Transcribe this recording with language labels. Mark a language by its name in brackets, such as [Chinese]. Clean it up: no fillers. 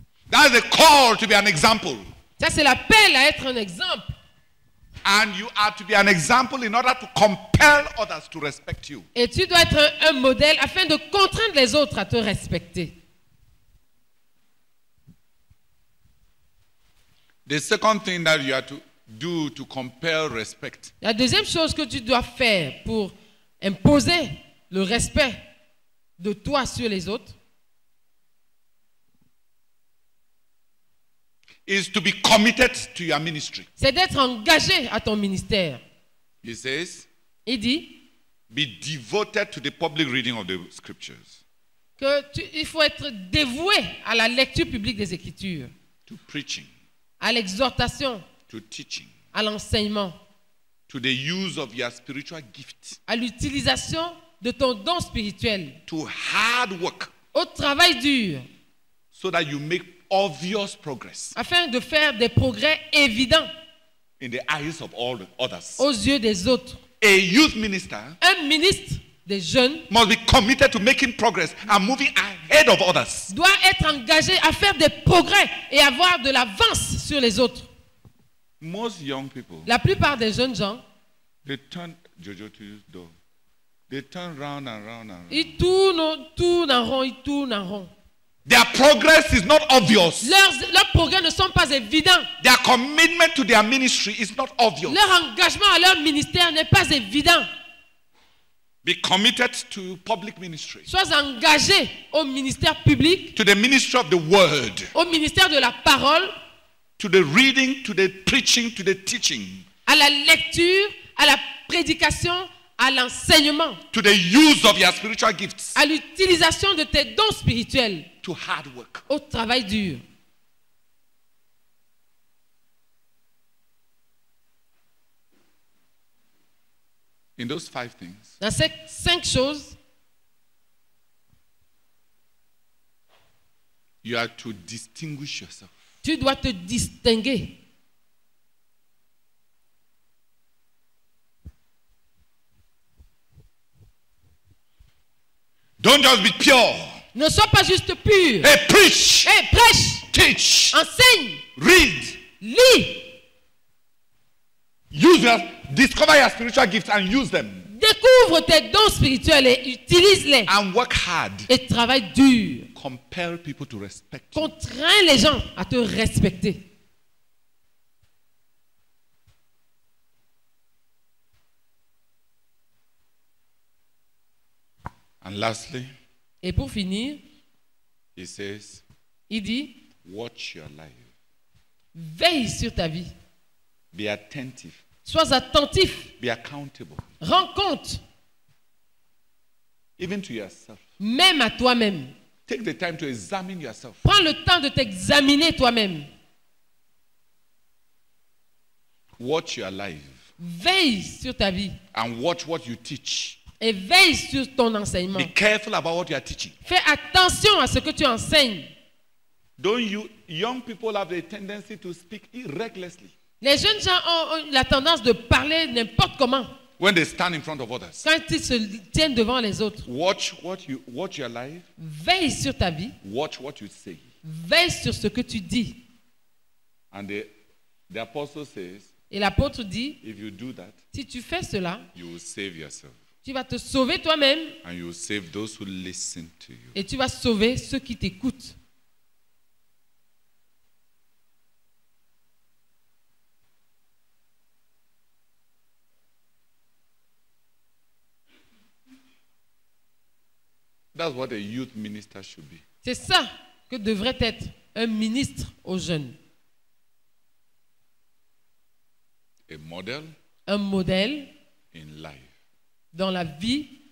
[English] That's the call to be an example. [French] Ça, c'est l'appel à être un exemple. [English] And you are to be an example in order to compel others to respect you. [French] Et tu dois être un modèle afin de contraindre les autres à te respecter. [English] The second thing that you have to do to compel respect [French] La deuxième chose que tu dois faire pour imposer le respect de toi sur les autres, [English] is to be committed to your ministry. [French] c'est d'être engagé à ton ministère. [English] He says, [French] Il dit [English] be devoted to the public reading of the scriptures, [French] qu'il faut être dévoué à la lecture publique des Écritures, [English] to preaching, [French] à l'exhortation, [English] to teaching, [French] à l'enseignement, [English] to the use of your spiritual gift, [French] à l'utilisation de ton don spirituel, [English] to hard work, [French] au travail dur, [English] so that you make obvious progress [French] afin de faire des progrès évidents [English] in the eyes of all the others. [French] aux yeux des autres. [English] A youth minister [French] Un ministre des jeunes [English] must be committed to making progress and moving ahead of others. [French] doit être engagé à faire des progrès et avoir de l'avance sur les autres. [English] Most young people, [French] La plupart des jeunes gens, [English] they turn Jojo to use door. They turn round and round and round. [French] ils tournent en rond, ils tournent en rond. [English] Their progress is not obvious. [French] Leurs progrès ne sont pas évidents. [English] Their commitment to their ministry is not obvious. [French] Leur engagement à leur ministère n'est pas évident. [English] Be committed to public ministry, [French] Sois engagé au ministère public, [English] to the ministry of the word, [French] au ministère de la parole, [English] to the reading, to the preaching, to the teaching, [French] à la lecture, à la prédication, à l'enseignement, [English] to the use of your spiritual gifts, [French] à l'utilisation de tes dons spirituels, [English] to hard work. [French] au travail dur. [English] In those 5 things, [French] Dans ces 5 choses, [English] you are to distinguish yourself. [French] tu dois te distinguer. [English] Don't just be pure. [French] Ne sois pas juste pur. [English] Hey, preach, [French] Hey, prêche, [English] teach, [French] enseigne, [English] read. [French] lis, [English] Discover your spiritual gifts and use them. [French] découvre tes dons spirituels et utilise-les. [English] And work hard. [French] Et travaille dur. [English] Compel people to respect you. [French] Contrains les gens à te respecter. [English] And lastly, [French] Et pour finir, [English] he says, [French] il dit, [English] watch your life. [French] veille sur ta vie. [English] Be attentive. [French] Sois attentif. [English] Be accountable. [French] Rends compte, [English] Even to yourself. [French] même à toi-même. [English] Take the time to examine yourself. [French] Prends le temps de t'examiner toi-même. [English] Watch your life. [French] Veille sur ta vie. [English] And watch what you teach. [French] Et veille sur ton enseignement. [English] Be careful about what you are teaching. [French] Fais attention à ce que tu enseignes. [English] Don't you, young people have a tendency to speak recklessly [French] Les jeunes gens ont la tendance de parler n'importe comment [English] when they stand in front of others. [French] quand ils se tiennent devant les autres. [English] Watch your life. [French] Veille sur ta vie. [English] Watch what you say. [French] Veille sur ce que tu dis. [English] And the apostle says, [French] Et l'apôtre dit, [English] if you do that, [French] si tu fais cela, [English] you will save yourself. [French] tu vas te sauver toi-même [English] And you will save those who listen to you. [French] et tu vas sauver ceux qui t'écoutent. [English] That's what a youth minister should be. [French] C'est ça que devrait être un ministre aux jeunes. [English] A model [French] Un modèle [English] in life. [French] dans la vie.